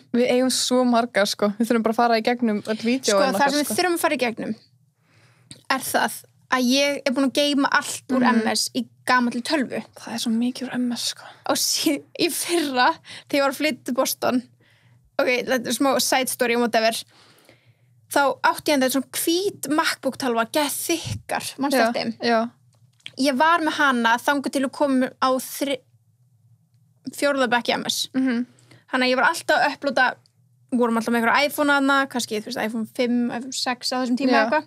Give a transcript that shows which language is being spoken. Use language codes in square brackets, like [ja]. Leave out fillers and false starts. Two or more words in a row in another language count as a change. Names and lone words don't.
[is] Við eigum svo margar, sko. Við þurfum bara að fara í gegnum öll vídeóin okkar, það sem við þurfum að fara í gegnum er það að ég er búin að geyma allt úr MS í gamalli tölvu. Það er svo mikið úr MS, sko. Og í fyrra, þegar ég var að flytja til Boston, ok, þetta er smá [en] side story [is] um whatever, þá átti ég þetta svona hvít MacBook-tölva, geð þykkar, manstu eftir þeim? Já. Ég var með hana þangað til að koma á fjórða bekk í MS. Þannig að ég var alltaf að upplóta, vorum alltaf með einhverja iPhone-ana, kannski, þú veist, iPhone 5, iPhone 6 á þessum tíma eitthvað.